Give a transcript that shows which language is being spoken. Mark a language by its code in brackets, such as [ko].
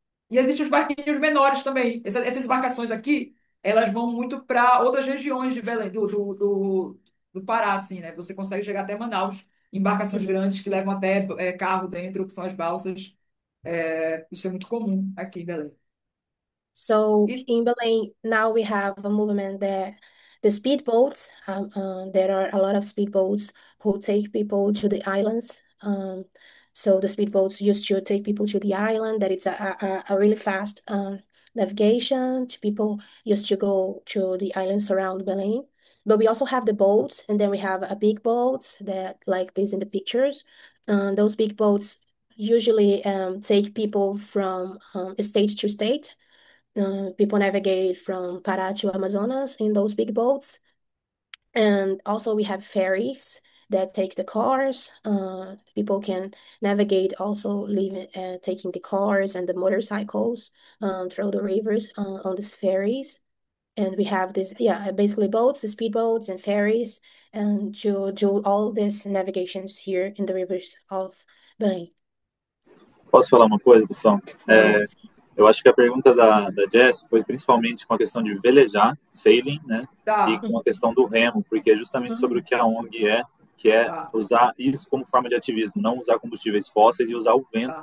[pt] E existem os barquinhos menores também. Essas embarcações aqui, elas vão muito para outras regiões de Belém, do Pará, assim, né? Você consegue chegar até Manaus, em embarcações Mhm. grandes que levam até carro dentro, que são as balsas. Isso é muito comum aqui em Belém. [en] So [pt] E [en] in Belém, now we have a movement that the speedboats, there are a lot of speedboats who take people to the islands. So the speedboats used to take people to the island, that it's a really fast navigation. To people used to go to the islands around Belém. But we also have the boats, and then we have a big boats that like this in the pictures. Those big boats usually take people from state to state. People navigate from Pará to Amazonas in those big boats. And also we have ferries. that take the cars. People can navigate also leaving taking the cars and the motorcycles through the rivers on these ferries. And we have this, yeah, basically boats, the speedboats and ferries, and to do all these navigations here in the rivers of Belém. [pt] Posso falar uma coisa, pessoal? Oh, Eu acho que a pergunta da Jess foi principalmente com a questão de velejar, sailing, né? E Tá, com a questão do remo, porque é justamente sobre o que a ONG que é tá, usar isso como forma de ativismo, não usar combustíveis fósseis e usar o vento para